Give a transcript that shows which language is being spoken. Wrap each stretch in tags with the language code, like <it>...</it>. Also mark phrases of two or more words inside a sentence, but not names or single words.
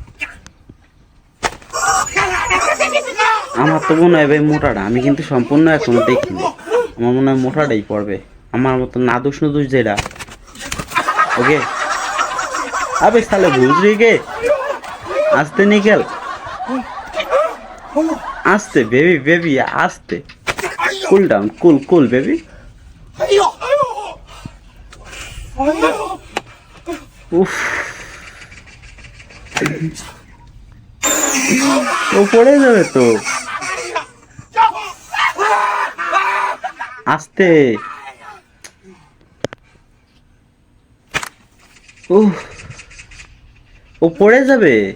<bn>আমার তো মনে হয় ভাই মোটাটা, আমি কিন্তু সম্পূর্ণ এখনো দেখিনি, আমার মনে হয় মোটাটাই পড়বে, আমার মতো নাদুস নুদুস যেটা। ওকে আবে তাহলে বুঝলি গে, আস্তে নিকেল, আস্তে</bn> <en>baby baby</en> <bn>আস্তে,</bn> <en>cool down, cool cool baby.</en> <zh>哎呦！哎呦！哎呦！</zh> <bn>উফ, ও পড়ে যাবে তো, আস্তে। উফ, ও পড়ে যাবে।</bn>